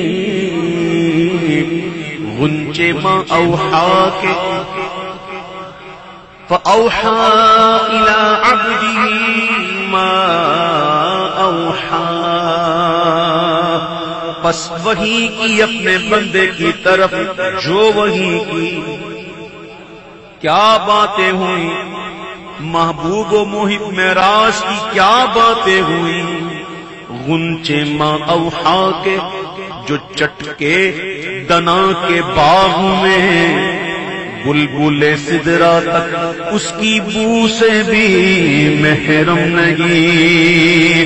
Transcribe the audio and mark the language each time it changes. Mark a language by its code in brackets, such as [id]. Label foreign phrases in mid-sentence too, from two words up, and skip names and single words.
[ur] غنچے [ar] ماں اوحا [ur] کے [ar] فأوحى إلى عبده ما أوحى، [ur] پس وحی کی اپنے بندے کی طرف جو وحی کی. کیا باتیں ہوئی؟ محبوب و محب معراج کی کیا باتیں ہوئی؟ غنچے [ar] ما اوحا [ur] کے جو چٹکے دنا کے باغ میں، بلبل سدرا تک اس کی بو سے بھی محرم نہیں.